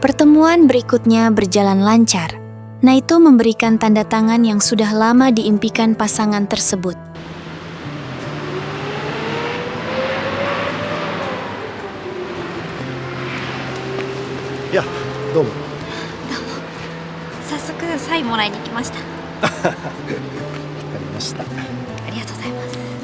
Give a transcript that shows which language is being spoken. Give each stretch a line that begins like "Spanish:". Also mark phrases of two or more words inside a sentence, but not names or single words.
Indonesian: Pertemuan berikutnya berjalan lancar. Naito memberikan tanda tangan yang sudah lama diimpikan pasangan tersebut.
Japanese: いやどうも。早速サインもらいに来ました。わかりました。ありがとうございます。